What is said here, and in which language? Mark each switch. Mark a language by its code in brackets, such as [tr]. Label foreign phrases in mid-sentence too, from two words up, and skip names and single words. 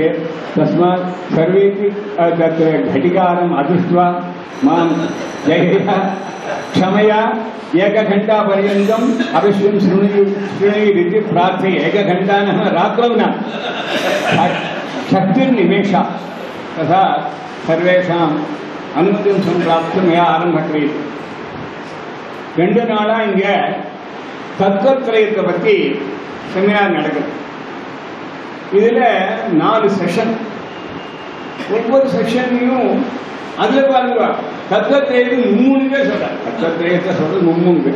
[sa] तस्मात् सर्वेपि तत्र घटिकारम् अदृष्ट्वा मां जयेह क्षमया एकघण्टापर्यन्तम् अवश्यं शृणुयुरिति प्रार्थये। एकघण्टानः रात्रौ न 60 निमेषाः तथा सर्वेषाम् अनुमतिं सम्प्राप्य मया आरम्भः क्रियते। [ta] 2 நாளாக இங்கே தத்துவத்திரயத்தை பற்றி செமினார் நடக்குது. இதில் 4 செஷன். ஒவ்வொரு செஷன்லையும் அதில் பாருங்க தத்துவத்திரயத்துக்கு 3 பேர் சொல்கிறார். தத்துவத்திரயத்தை சொல்கிறது 3 பேர்.